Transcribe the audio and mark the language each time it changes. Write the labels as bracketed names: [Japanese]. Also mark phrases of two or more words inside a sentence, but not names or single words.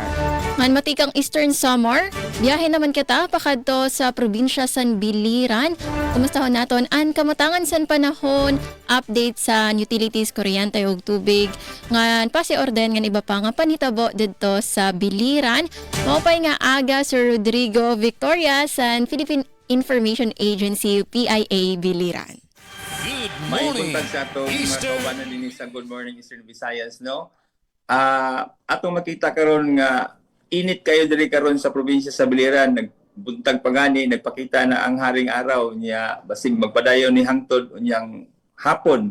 [Waray] Ngan matikang Eastern Samar, biyahe naman kita pakadto sa probinsya San Biliran. Kumusta naton an kamutangan san panahon, update sa utilities, kuryente ug tubig. Ngan pasiorden ngan iba pa nga panitabo didto sa Biliran. Mopay nga aga Sir Rodrigo Victoria sa Philippine Information Agency PIA Biliran. [English] Good [Cebuano] May [English] morning [Cebuano] buntag sa atong mga Eastern kaubanan din sa Good Morning Eastern Visayas, no? Atong makita karon nga init kayo diri karon sa probinsya sa Biliran, nagbuntag pagani, nagpakita na ang haring araw niya basing magpadayon ni hangtod unyang hapon.